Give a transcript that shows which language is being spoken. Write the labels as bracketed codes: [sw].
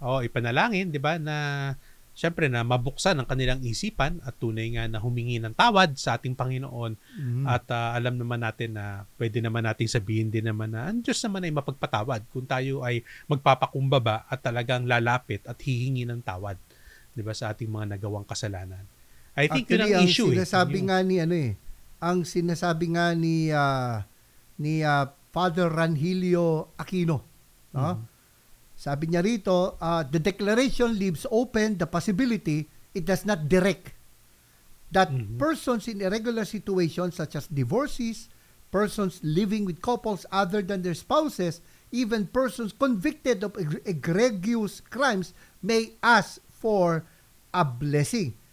[tl] Ipanalangin, 'di ba, na syempre na mabuksan ang kanilang isipan at tunay nga na humingi ng tawad sa ating Panginoon. Mhm. At alam naman natin na pwede naman nating sabihin din naman na ang Diyos naman ay mapagpatawad kung tayo ay magpapakumbaba at talagang lalapit at hihingi ng tawad, 'di ba, sa ating mga nagawang kasalanan. [en] I think [tl] yun [en] Actually, [tl] ang issue ang sinasabi Yung- nga ni ang sinasabi nga ni Father Ranhilio Aquino, no? Sabi niya rito, [en] the declaration leaves open the possibility, it does not direct, that persons in irregular situations such as divorcees, persons living with couples other than their spouses, even persons convicted of egregious crimes may ask for a blessing.